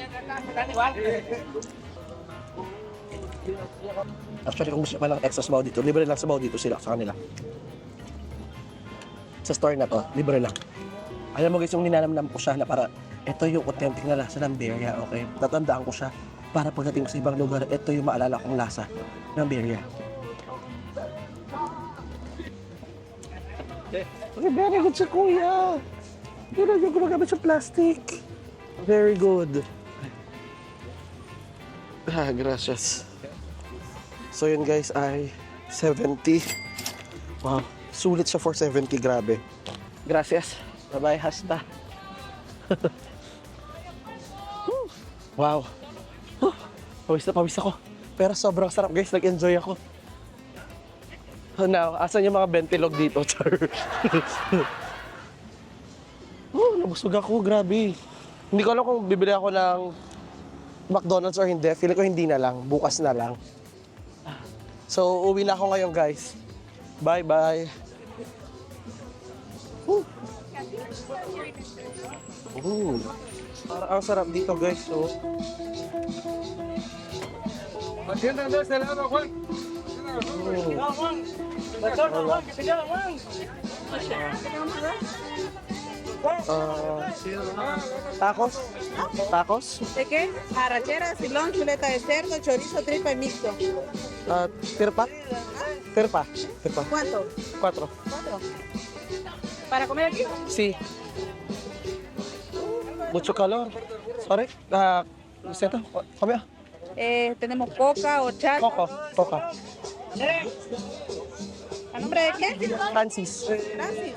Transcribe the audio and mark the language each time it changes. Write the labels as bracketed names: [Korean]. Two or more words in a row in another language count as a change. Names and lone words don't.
[Filipino] Actually, kung gusto pa ng extra sabaw dito, libre lang sabaw dito sila sa kanila. Sa store na to, libre lang. Alam mo guys, yung ninanamnam ko siya na para ito yung authentic na lasa ng birria, okay? Tatandaan ko siya para pagdating ko sa ibang lugar, ito yung maalala kong lasa ng birria. Okay, [English] very good [Filipino] si kuya. Yun na yung gumagamit sa plastic. [English] Very good. [Filipino] Gracias. So yun guys ay 70. Wow, sulit siya for 70, grabe. [Spanish] Gracias. Bye-bye, hasta. [Filipino] Wow. Pawis ako. Pero sobrang sarap guys, nag-enjoy ako. Now, asan yung mga bentilog dito, char? Nabusog ako, grabe. Hindi ko alam kung bibili ako ng McDonald's or hindi. Feeling ko hindi na lang, bukas na lang. So, uwi na ako ngayon, guys. Bye-bye. Parang ang sarap dito, guys. So, Tacos? Tacos? [Spanish] ¿De qué? Arrachera, silón, chuleta de cerdo, chorizo, tripa y mixto. Tirpa? Tirpa. Tirpa. ¿Cuánto? 4. ¿Cuatro? ¿Para comer aquí? Sí. Mucho calor. Sorry. Siento. [English] Come on. [Spanish] Tenemos coca, horchata. Coca. ¿A nombre de qué? Francis. Francis.